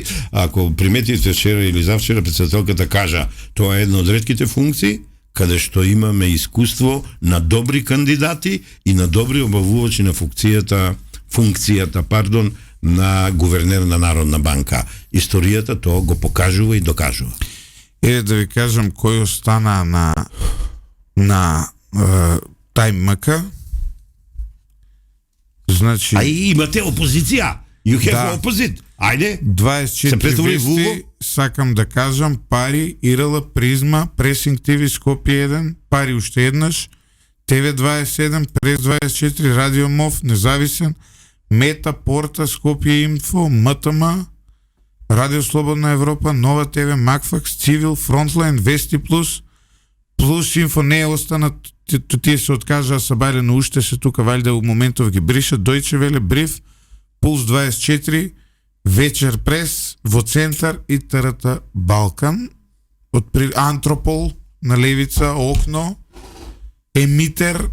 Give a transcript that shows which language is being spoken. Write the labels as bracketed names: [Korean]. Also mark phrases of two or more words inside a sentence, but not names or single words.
[Macedonian] Ако приметите вчера или завчера председателката кажа, тоа е една од ретките функции каде што имаме искуство на добри кандидати и на добри обавувачи на функцијата на гувернер на Народна банка. Историјата тоа го покажува и докажува. Да ви кажам кој остана на тај МК. Значи... А и имате опозиција. [English] You have opposite. [Macedonian] Ајде. 24 вести, сакам да кажам, Пари, Ирала, Призма, Пресинг ТВ, Скопје 1, Пари уште еднаш, ТВ27, Прес 24, Радио МОВ, Независен, Мета, Порта, Скопје Инфо, МТМ, Радио Слободна Европа, Нова ТВ, Макфакс, Цивил, Фронтлайн, Вести Плюс, Плюс Инфо не е останат, тие се откажаа Сабарено уште се тука, валјда у моментов ги бришат, Дојче Веле, Бриф, Пулс 24, Вечер Прес, Во Центар и ТРТ Балкан, Антропол на левица, Окно, Емитер.